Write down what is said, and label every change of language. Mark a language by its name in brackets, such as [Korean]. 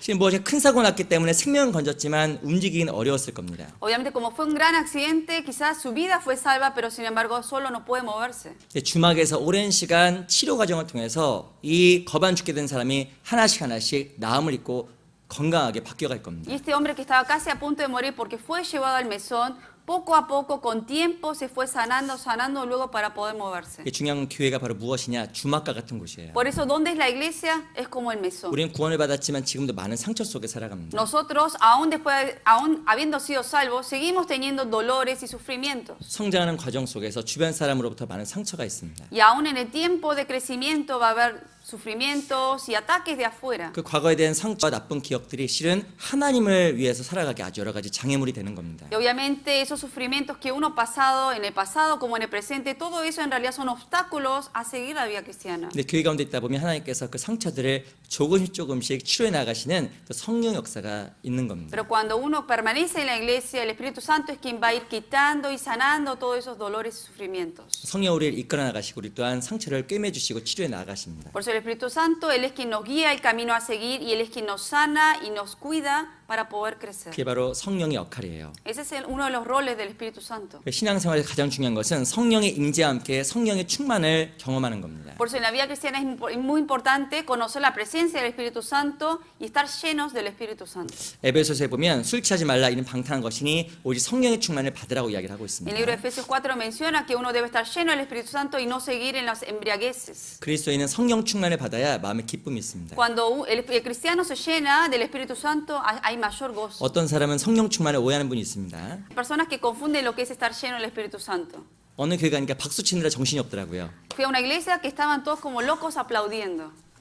[Korean] 지금 무엇이 큰 사고 났기 때문에 생명은 건졌지만 움직이기는 어려웠을 겁니다. [Spanish] Obviamente, como fue un gran accidente, quizás su vida fue salva, pero sin embargo solo no puede moverse. [Korean] 주막에서 오랜 시간 치료 과정을 통해서 이 거반 죽게 된 사람이 하나씩 나음을 입고 건강하게 바뀌어갈 겁니다. [Spanish] Y este hombre que estaba casi a punto de morir porque fue llevado al mesón, poco a poco, con tiempo, se fue sanando luego para poder moverse. [Korean] 이게 중요한 교회가 바로 무엇이냐? 주막과 같은 곳이에요. [Spanish] Por eso, ¿dónde es la iglesia? Es como el mesón. [Korean] 우리는 구원을 받았지만 지금도 많은 상처 속에 살아갑니다. [Spanish] Nosotros, aún habiendo sido salvos, seguimos teniendo dolores y sufrimientos. [Korean] 성장하는 과정 속에서 주변 사람으로부터 많은 상처가 있습니다. [Spanish] Y aún en el tiempo de crecimiento va a haber sufrimientos y ataques de afuera. [Korean] 그 과거에 대한 상처와 나쁜 기억들이 실은 하나님을 위해서 살아가기 아주 여러 가지 장애물이 되는 겁니다. [Spanish] Y obviamente esos sufrimientos que uno ha pasado en el pasado como en el presente, todo eso en realidad son obstáculos a seguir la vida cristiana. [Korean] 근데 교회 가운데 있다 보면 하나님께서 그 상처들을 조금씩 치료해 나가시는 또 성령 역사가 있는 겁니다. [Spanish] Pero cuando uno permanece en la iglesia, el Espíritu Santo es quien va a ir quitando y sanando todos esos dolores y sufrimientos. [Korean] 성령 우리를 이끌어 나가시고 우리 또한 상처를 꿰매 주시고 치료해 나가십니다. [Spanish] Por eso el Espíritu Santo, Él es quien nos guía el camino a seguir y Él es quien nos sana y nos cuida para poder crecer. [Korean] 그게 바로 성령의 역할이에요. [Spanish] Ese es uno de los roles del Espíritu Santo. [Korean] 신앙생활에서 가장 중요한 것은 성령의 임재와 함께 성령의 충만을 경험하는 겁니다. [Spanish] Por eso en la vida cristiana es muy importante conocer la presencia del Espíritu Santo y estar llenos del Espíritu Santo. [Korean] 에베소서에 보면 술 취하지 말라 이는 방탕한 것이니 오직 성령의 충만을 받으라고 이야기를 하고 [Spanish] El [Korean] 있습니다. [Spanish] libro de Efesios 4 menciona que uno debe estar lleno del Espíritu Santo y no seguir en las embriagueces. [Korean] 그리스도인은 성령 충만을 받아야 마음에 기쁨이 있습니다. [Spanish] Cuando el cristiano se llena del Espíritu Santo, hay mayor gozo. [Korean] 어떤 사람은 성령 충만을 오해하는 분이 있습니다. [Spanish] Personas que confunden lo que es estar lleno del Espíritu Santo. [Korean] 어느 교회 가니까 박수 치느라 정신이 없더라고요. [Spanish] Fui a una iglesia que estaban todos como locos aplaudiendo.